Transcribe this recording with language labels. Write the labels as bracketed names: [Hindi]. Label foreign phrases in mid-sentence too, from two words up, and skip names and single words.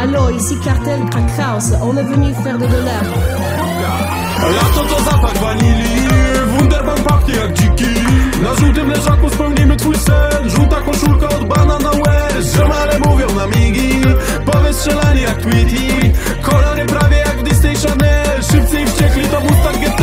[French] ici Cartel Crack House, on est venu faire de l'art. [Polish] Lato to zapach wanilii, Wunderbaum pachnie jak dziki. Na żółtym leżaku spełnimy twój sen. Żółta koszulka od Banana West. Ziomale mówią na migi, powiedz strzelani jak Tweety. Kolory prawie jak w Disney Chanel. Szybcy i wściekli to Mustang GT.